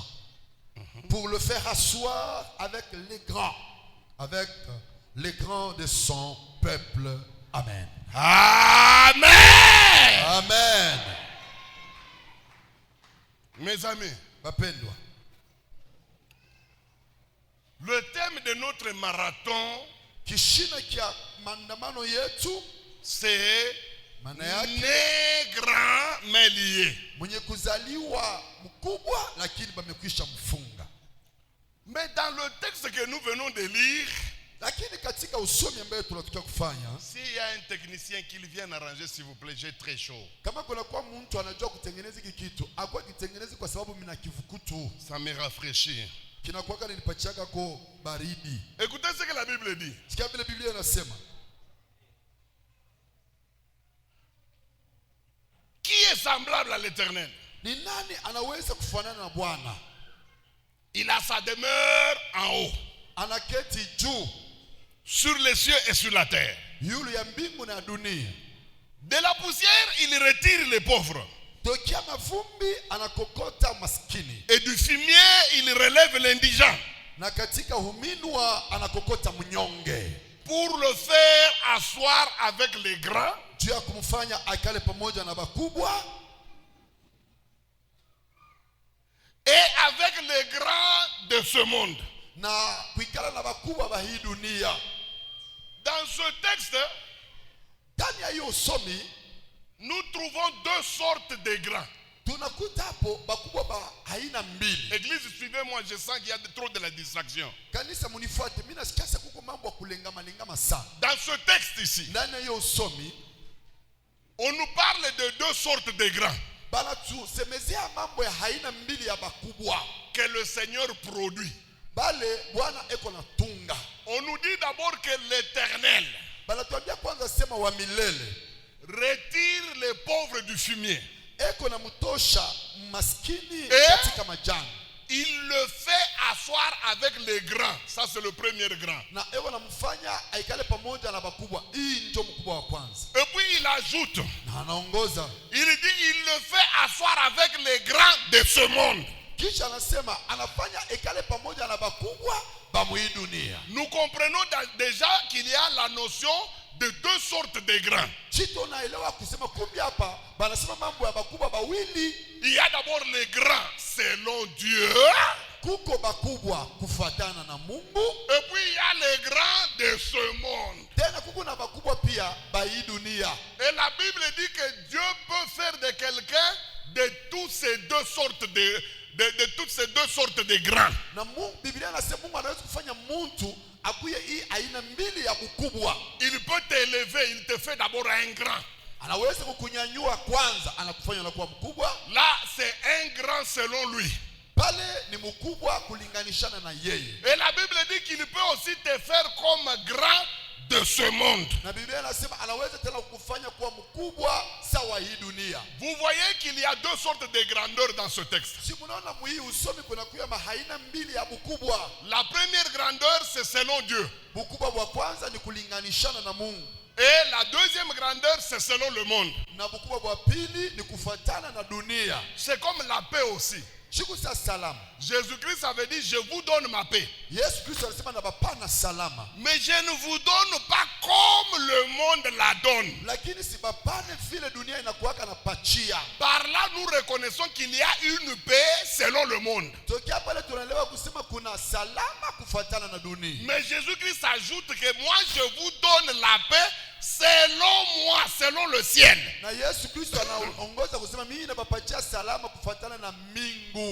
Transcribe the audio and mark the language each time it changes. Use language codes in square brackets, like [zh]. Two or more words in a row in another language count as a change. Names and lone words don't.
[fr] Pour le faire asseoir avec les grands de son peuple. Amen. Amen. Amen. Mes amis, [sw] Wapendwa, [fr] le thème de notre marathon, [sw] kishina kia maandamano yetu [fr] c'est [sw] maana yake [fr] né grand mais lié. [sw] mwenye kuzaliwa mkubwa lakini bamekwisha mfunga. [fr] Mais dans le texte que nous venons de lire, [sw] Lakini katika usomi ambayo tunataka kufanya, [fr] s'il y a un technicien qui vient arranger, s'il vous plaît, j'ai très chaud. [sw] kama kuna kwa mtu anajua kutengeneza hiki kitu, akwa kitengeneze kwa sababu mimi na kivukutu [fr] Ça me rafraîchit. [sw] kinakuwa nilipachiaka kwa baridi. [fr] Écoutez ce que la Bible dit. [sw] Sikia vile Biblia inasema, [fr] Qui est semblable à l'Éternel? [sw] ni nani anaweza kufanana na Bwana? [fr] Il a sa demeure en haut, [sw] Anaketi juu [fr] sur les cieux et sur la terre. [sw] yule ya mbingu na dunia. [fr] De la poussière, il retire les pauvres. [sw] Tokia mavumbi anakokota maskini, [fr] Et du fumier, il relève l'indigent. [sw] na katika huminwa anakokota mnyonge. [fr] Pour le faire asseoir avec les grands. [sw] Juu juu ya kumfanya akale pamoja na bakubwa [fr] et avec les grands de ce monde. [sw] na kuikala na bakubwa ba hii dunia. [fr] Dans ce texte, [sw] Ndani ya hiyo usomi [fr] nous trouvons deux sortes de grands. [sw] tunakuta hapo bakubwa ba haina mbili. [fr] Église, suivez-moi, je sens qu'il y a trop de la distraction. [sw] Kanisa munifuate, mimi nasikia sasa kuko mambo ya kulengama sana. [fr] Dans ce texte ici, [sw] Ndani ya hiyo usomi [fr] on nous parle de deux sortes de grands [sw] bana tusemezea mambo ya haina mbili ya bakubwa [fr] que le Seigneur produit. [sw] bale Bwana eko na tunga. [fr] On nous dit d'abord que l'Éternel [sw] Bana tuambia kwanza sema wa milele [fr] retire les pauvres du fumier. [sw] eko na mtosha maskini Eh? katika majani. [fr] Il le fait asseoir avec les grands. Ça, c'est le premier grand. [sw] Na eko na mfanya aikale pamoja na bakubwa. Hii ndio mkubwa wa kwanza. [fr] Et puis il ajoute, [sw] Na anaongoza. [fr] il dit, il le fait asseoir avec les grands de ce monde. [sw] Kisha anasema anafanya ikale pamoja na bakubwa ba hii dunia. [fr] Nous comprenons déjà qu'il y a la notion de deux sortes de grands. [sw] Chito naelewa kusema kumbi hapa banasema mambo ya bakubwa bawili. [fr] Il y a d'abord les grands selon Dieu. [sw] Kuko bakubwa kufuatana na Mungu. [fr] Et puis il y a les grands de ce monde. [sw] Tena kuko na bakubwa pia ba hii dunia. [fr] Et la Bible dit que Dieu peut faire de quelqu'un de toutes ces deux sortes de toutes ces deux sortes de grands. [sw] Na Mungu, Biblia inasema Mungu anaweza kufanya mtu akuye hii aina mbili ya ukubwa. [fr] Il peut t'élever, il te fait d'abord un grand. [sw] Anaweza kukunyanyua kwanza, anakufanya unakuwa mkubwa. [fr] Là, c'est un grand selon lui. [sw] Pale ni mkubwa kulinganishana na yeye. [fr] Et la Bible dit qu'il peut aussi te faire comme grand de ce monde. [sw] Na Biblia inasema anaweza tena kukufanya kuwa mkubwa sawa hii dunia. [fr] Vous voyez qu'il y a deux sortes de grandeur dans ce texte. [sw] Si mnaona mwi usomi kuna kuya mahaina mbili ya ukubwa. [fr] La première grandeur, c'est selon Dieu. [sw] Ukubwa wa kwanza ni kulinganishana na Mungu. [fr] Et la deuxième grandeur, c'est selon le monde. [sw] Na ukubwa wa pili ni kufuatana na dunia. [fr] C'est comme la paix aussi. [sw] Siku za salama. [fr] Jésus-Christ avait dit, je vous donne ma paix. [sw] Yesu Kristo alisema na bapana salama. [fr] Mais je ne vous donne pas comme le monde la donne. [sw] Lakini si bapane vile dunia inakuwaka na pachia. [fr] Par là, nous reconnaissons qu'il y a une paix selon le monde. [sw] Tokea pale tunaelewa kusema kuna salama kufuatana na dunia. [fr] Mais Jésus-Christ ajoute que moi, je vous donne la paix selon moi, selon le ciel. [sw] Na Yesu Kristo anaongoza kusema mimi nabapatia salama kufuatana na mbingu.